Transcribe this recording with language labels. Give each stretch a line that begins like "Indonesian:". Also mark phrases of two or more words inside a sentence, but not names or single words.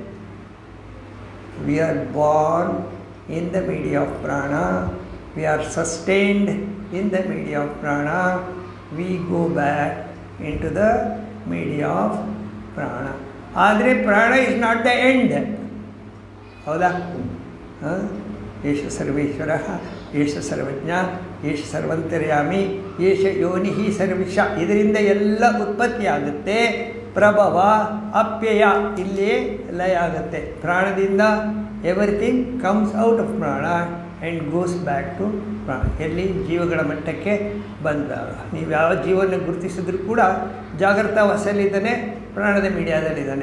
English: we are born in the media of prana, we are sustained in the media of prana, we go back into the media of prana. ಆದರೆ prana is not the end. ಹೌದಾ?
Sanskrit: ಏಷ ಸರ್ವೇಶ್ವರ, ಏಷ ಸರ್ವಜ್ಞ, ಏಷ ಸರ್ವಂತರ್ಯಾಮಿ, ಏಷ ಯೋನಿ ಸರ್ವಿಷ.
Kannada: ಇದರಿಂದ ಎಲ್ಲ ಉತ್ಪತ್ತಿ ಆಗುತ್ತೆ. ಪ್ರಭವ ಅಪ್ಯಯ ಇಲ್ಲಿಯೇ ಲಯ ಆಗುತ್ತೆ.
English: ಪ್ರಾಣದಿಂದ everything comes out of prana and goes back to prana.
Kannada: ಎಲ್ಲಿ? ಜೀವಗಳ ಮಟ್ಟಕ್ಕೆ ಬಂದಾಗ. ನೀವು ಯಾವ ಜೀವನ ಗುರುತಿಸಿದ್ರೂ ಕೂಡ ಜಾಗೃತ ಅವಸ್ಥೆಯಲ್ಲಿದ್ದಾನೆ, ಪ್ರಾಣದ ಮೀಡಿಯಾದಲ್ಲಿದ್ದಾನೆ.